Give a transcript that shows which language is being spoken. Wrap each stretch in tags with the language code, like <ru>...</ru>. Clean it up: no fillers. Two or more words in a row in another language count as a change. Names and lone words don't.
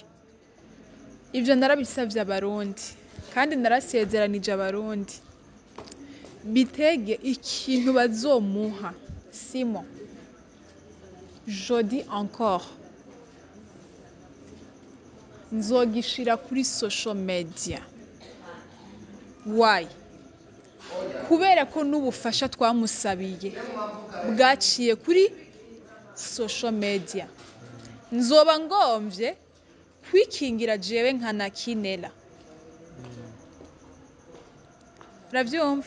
<rn>Ivyo narabisavye abarundi kandi narasezeranije abarundi. Bitege ikintu bazomuha, Simo,</rn> <fr>je dis encore,</fr> <rn>nzogishira kuri</rn> <en>social media. Why?</en> <rn>Kubera ko n'ubufasha twamusabiye bwaciye kuri</rn> <en>social media.</en> <rn>Nzoba ngomvye kwikingira jewe nkanakinera. Uravyumva?</rn>